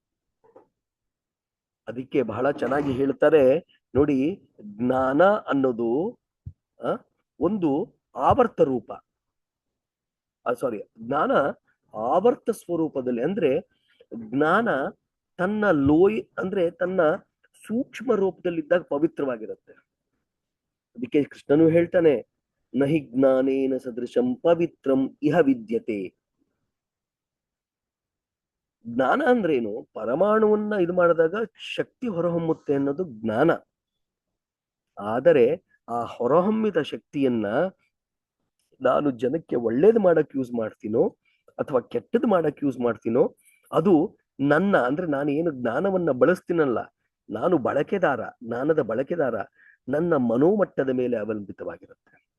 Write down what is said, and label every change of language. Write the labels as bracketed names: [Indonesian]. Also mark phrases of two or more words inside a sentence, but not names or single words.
[Kannada] ಅದಕ್ಕೆ ಬಹಳ ಚೆನ್ನಾಗಿ ಹೇಳ್ತಾರೆ ನೋಡಿ, ಜ್ಞಾನ ಅನ್ನೋದು ಒಂದು ಆವರ್ತ ರೂಪ, ಜ್ಞಾನ ಆವರ್ತ ಸ್ವರೂಪದಲ್ಲಿ. ಅಂದ್ರೆ ಜ್ಞಾನ ತನ್ನ ಅಂದ್ರೆ ತನ್ನ ಸೂಕ್ಷ್ಮ ರೂಪದಲ್ಲಿದ್ದಾಗ ಪವಿತ್ರವಾಗಿರುತ್ತೆ. ಅದಕ್ಕೆ ಕೃಷ್ಣನು ಹೇಳ್ತಾನೆ, [Sanskrit] ನಹಿ ಜ್ಞಾನೇನ ಸದೃಶಂ ಪವಿತ್ರಂ ಇಹ ವಿದ್ಯತೆ. [Kannada] ಜ್ಞಾನ ಅಂದ್ರೇನು? ಪರಮಾಣುವನ್ನ ಇದು ಮಾಡಿದಾಗ ಶಕ್ತಿ ಹೊರಹೊಮ್ಮುತ್ತೆ ಅನ್ನೋದು ಜ್ಞಾನ. ಆದರೆ ಆ ಹೊರಹೊಮ್ಮಿದ ಶಕ್ತಿಯನ್ನ ನಾನು ಜನಕ್ಕೆ ಒಳ್ಳೇದು ಮಾಡಕ್ ಯೂಸ್ ಮಾಡ್ತೀನೋ ಅಥವಾ ಕೆಟ್ಟದ್ದು ಮಾಡಕ್ ಯೂಸ್ ಮಾಡ್ತೀನೋ, ಅದು ನನ್ನ, ಅಂದ್ರೆ ನಾನು ಏನು ಜ್ಞಾನವನ್ನ ಬಳಸ್ತೀನಲ್ಲ, ನಾನು ಜ್ಞಾನದ ಬಳಕೆದಾರ, ನನ್ನ ಮನೋಮಟ್ಟದ ಮೇಲೆ ಅವಲಂಬಿತವಾಗಿರುತ್ತೆ.